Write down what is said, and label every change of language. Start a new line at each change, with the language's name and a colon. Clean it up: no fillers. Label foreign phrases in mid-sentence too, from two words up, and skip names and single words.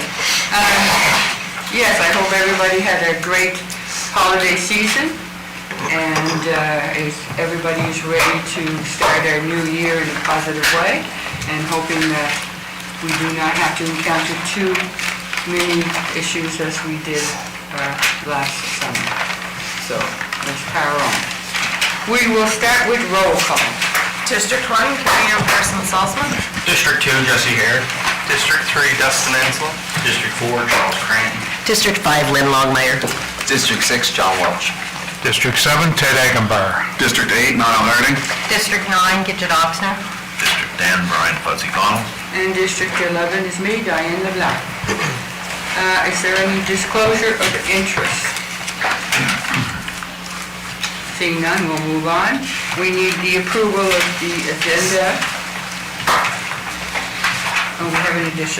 English: Yes, I hope everybody had a great holiday season, and everybody is ready to start our new year in a positive way, and hoping that we do not have to encounter too many issues as we did last summer. So let's power on. We will start with roll call. District 1, Councilperson Salzman. District 2, Jesse Hare. District 3, Dustin Ansel. District 4, Charles Cranton. District 5, Lynn Longmire. District 6, John Welch. District 7, Ted Eggenbar. District 8, Niall Harding. District 9, Gidget Oxner. District 10, Brian Fuzzy Connell. And District 11 is me, Diane LeBlanc. Is there any disclosure of interest? Seeing none, we'll move on. We need the approval of the agenda. Oh, we have an addition.